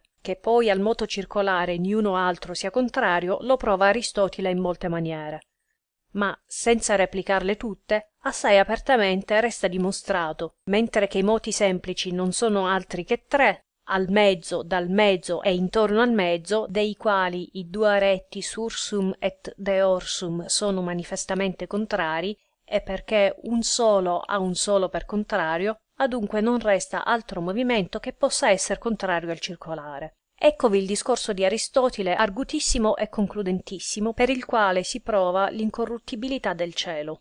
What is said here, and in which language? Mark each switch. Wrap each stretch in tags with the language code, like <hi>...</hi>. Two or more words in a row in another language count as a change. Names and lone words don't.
<it>Che poi al moto circolare niuno altro sia contrario, lo prova Aristotile in molte maniere. Ma, senza replicarle tutte, assai apertamente resta dimostrato, mentre che i moti semplici non sono altri che tre, al mezzo, dal mezzo e intorno al mezzo, dei quali i due aretti</it> <la>sursum et deorsum</la> <it>sono manifestamente contrari, e perché un solo ha un solo per contrario, adunque non resta altro movimento che possa essere contrario al circolare. Eccovi il discorso di Aristotile argutissimo e concludentissimo, per il quale si prova l'incorruttibilità del cielo.</it>